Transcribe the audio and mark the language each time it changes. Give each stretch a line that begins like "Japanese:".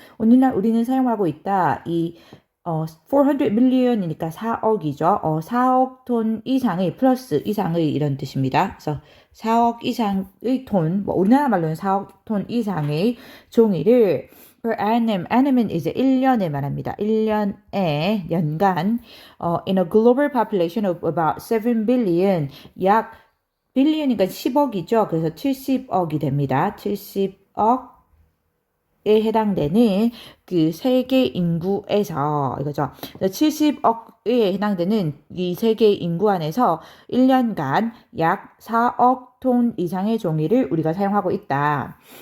Korean: 오늘날 우리는 사용하고 있다. 이 400 million이니까 4억이죠. 4억 톤 이상의 플러스 이상의 이런 뜻입니다. 그래서 4억 이상의 톤, 뭐 우리나라 말로는 4억 톤 이상의 종이를 per annum, annum은 이제 1년에 말합니다.
English: 1년에 연간 in a global population of about 7 billion, 약 billion이니까 10억이죠.
Korean: 그래서 70억이 됩니다. 70억 에 해당되는 그 세계 인구에서 이거죠. 70억에 해당되는 이 세계 인구 안에서 1년간 약 4억 톤 이상의 종이를 우리가 사용하고 있다.